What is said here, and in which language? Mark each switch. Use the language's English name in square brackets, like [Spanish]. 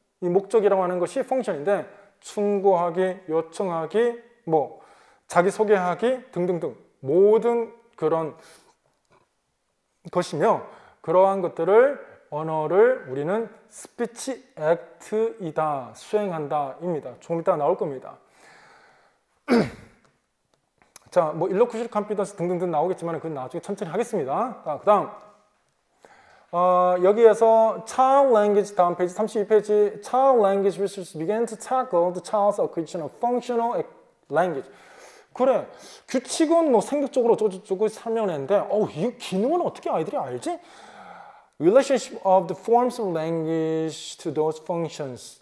[Korean] 이 목적이라고 하는 것이 펑션인데 충고하기, 요청하기, 자기소개하기 등등등 모든 그런 것이며 그러한 것들을 언어를 우리는 스피치 액트이다, 수행한다 입니다. 조금 이따 나올 겁니다. 자, 일러쿠션 컴피던스 등등등 나오겠지만 그건 나중에 천천히 하겠습니다. 그 다음 여기에서 [English] child language [Korean] 다음 페이지 32페이지 [English] child language research began to tackle the child's acquisition of functional language. [Korean] 그래, 규칙은 생격적으로 어쩌고저쩌고 설명했는데 이 기능은 어떻게 아이들이 알지? [English] Relationship of the forms of language to those functions.